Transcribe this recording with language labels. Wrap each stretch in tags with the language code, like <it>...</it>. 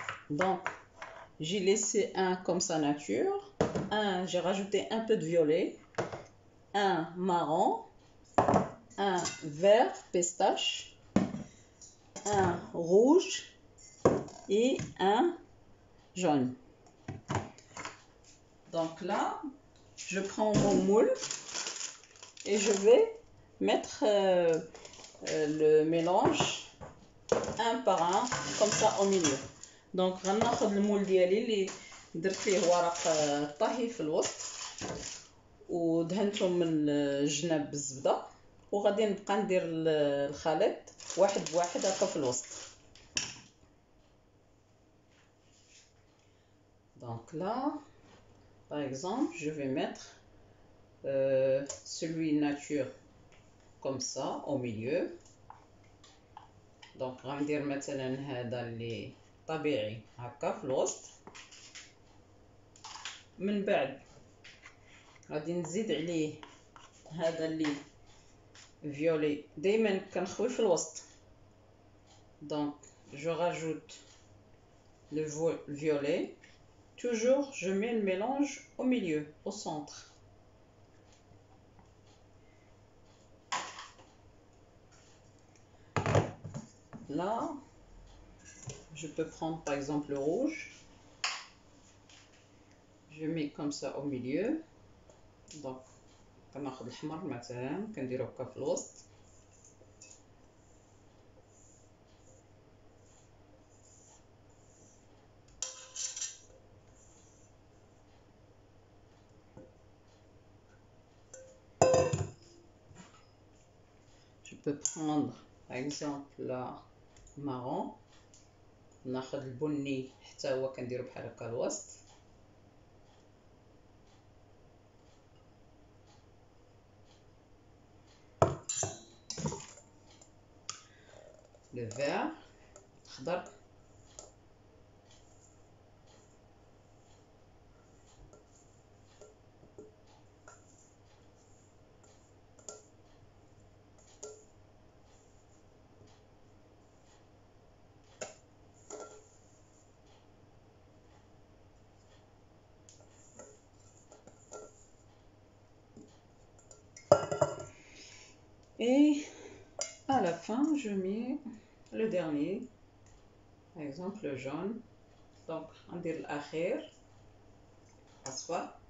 <fr>Donc j'ai laissé un comme ça nature, un j'ai rajouté un peu de violet, un marron, un vert pistache, un rouge et un jaune. Donc là je prends mon moule et je vais mettre le mélange un par un comme ça au milieu.</fr> <ar>دونك غناخذ المول ديالي اللي درت ليه ورق طهي في الوسط ودهنته من الجناب بالزبده، وغادي نبقى ندير الخليط واحد بواحد هكا في الوسط.</ar> <fr>Donc là par exemple je vais mettre celui nature comme ça au milieu.</fr> <ar>Donc غندير مثلا هذا اللي طبيعي هكا في الوسط. من بعد غادي نزيد عليه هذا اللي violet. دايما كنخوي في الوسط.</ar> <fr>Donc je rajoute le violet. Toujours je mets le mélange au milieu, au centre. Là, je peux prendre par exemple le rouge. Je mets comme ça au milieu.</fr> <ar>Donc كناخذ الأحمر مثلا كنديرو هكا في الوسط.</ar> <fr>Je peux prendre par exemple la marron.</fr> <ar>ناخذ البني حتى هو كنديرو بحال هكا الوسط.</ar> <fr>le vert الخضر. Et à la fin, je mets le dernier, par exemple le jaune.</fr> <ar>Donc, ندير الأخير أصفر.</ar>